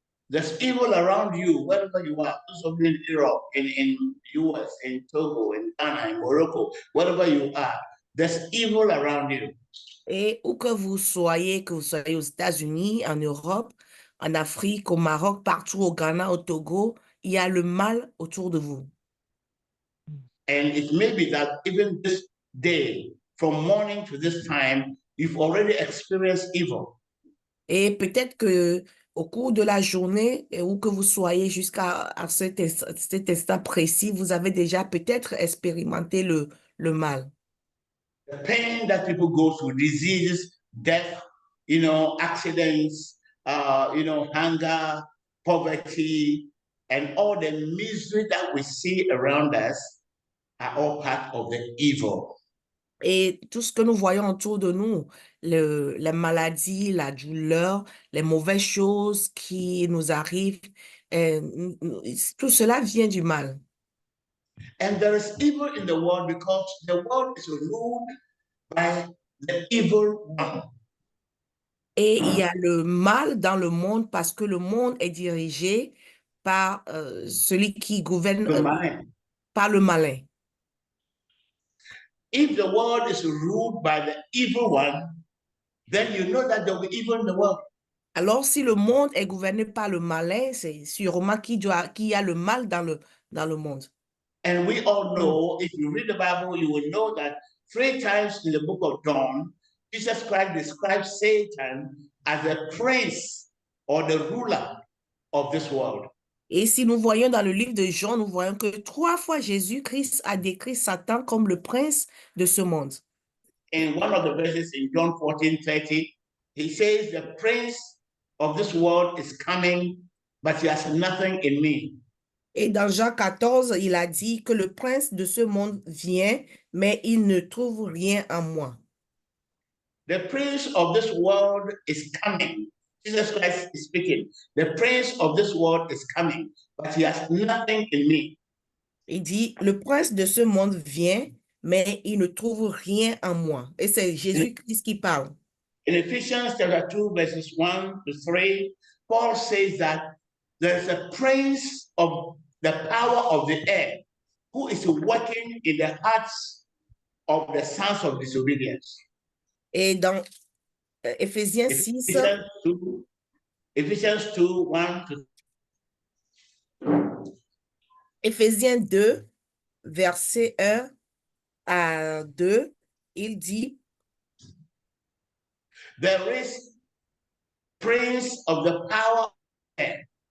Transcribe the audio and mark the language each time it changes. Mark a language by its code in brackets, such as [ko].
[en] There's evil around you, wherever you are. Those of you in Europe, in US, in Togo, in Ghana, in Morocco, wherever you are, there's evil around you. [fr] Et où que vous soyez aux États-Unis, en Europe, en Afrique, au Maroc, partout au Ghana, au Togo, il y a le mal autour de vous. [en] And it may be that even this day, from morning to this time, you've already experienced evil. [fr] Et peut-être que au cours de la journée, où que vous soyez jusqu'à cet instant précis, vous avez déjà peut-être expérimenté le mal. [en] The pain that people go through, diseases, death, accidents, hunger, poverty, and all the misery that we see around us are all part of the evil. [fr] Et tout ce que nous voyons autour de nous, la maladie, la douleur, les mauvaises choses qui nous arrivent, tout cela vient du mal. [en] And there is evil in the world because the world is ruled by the evil one. [fr] Et il y a le mal dans le monde parce que le monde est dirigé par celui qui gouverne, par le malin. [en] If the world is ruled by the evil one, then you know that there will be evil in the world. [fr] Alors, si le monde est gouverné par le malin, c'est sûrement qu'il y a le mal dans le monde. [en] And we all know, if you read the Bible, you will know that 3 times in the book of John, Jesus Christ describes Satan as the prince or the ruler of this world. [fr] Et si nous voyons dans le livre de Jean, nous voyons que 3 fois Jésus-Christ a décrit Satan comme le prince de ce monde. [en] In one of the verses in John 14:30, he says, the prince of this world is coming, but he has nothing in me. [fr] Et dans Jean 14, il a dit que le prince de ce monde vient, mais il ne trouve rien en moi. [en] The prince of this world is coming. Jesus Christ is speaking. The prince of this world is coming, but he has nothing in me. [fr] Il dit, le prince de ce monde vient, mais il ne trouve rien en moi. Et c'est Jésus-Christ qui parle. [en] In Ephesians chapter 2, verses 1 to 3, Paul says that there is a prince of the power of the air who is working in the hearts of the sons of disobedience. [fr] Et dans Éphésiens 6, [en] Ephesians 2, 1 to [fr] Éphésiens 2, verset 1 à 2, il dit, [en] there is prince of the power of air.